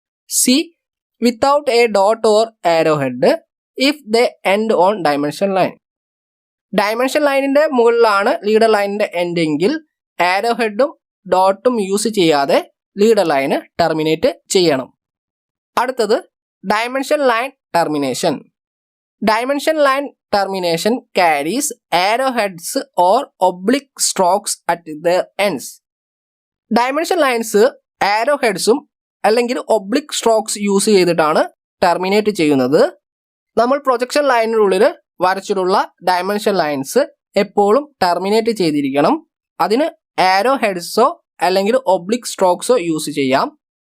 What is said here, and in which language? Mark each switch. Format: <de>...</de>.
<en>C without a dot or arrow head if they end on dimension line.</en> <ml>Dimension ലൈനിന്റെ മുകളിലാണ് leader ലൈനിന്റെ end എങ്കിൽ ആരോ ഹെഡും ഡോട്ടും use ചെയ്യാതെ leader line terminate ചെയ്യണം. അടുത്തത് dimension line termination.</ml> <en>Dimension line termination carries arrowheads or oblique strokes at their ends.</en> <ml>Dimension lines ആരോ ഹെഡ്സും അല്ലെങ്കിൽ oblique strokes use ചെയ്തിട്ടാണ് terminate ചെയ്യുന്നത്. നമ്മൾ പ്രൊജക്ഷൻ ലൈനിനുള്ളിൽ വരച്ചിട്ടുള്ള ഡയമെൻഷൻ ലൈൻസ് എപ്പോഴും ടെർമിനേറ്റ് ചെയ്തിരിക്കണം. അതിന് ആരോ ഹെഡ്സോ അല്ലെങ്കിൽ ഒബ്ലിക് സ്ട്രോക്സോ യൂസ് ചെയ്യാം.</ml>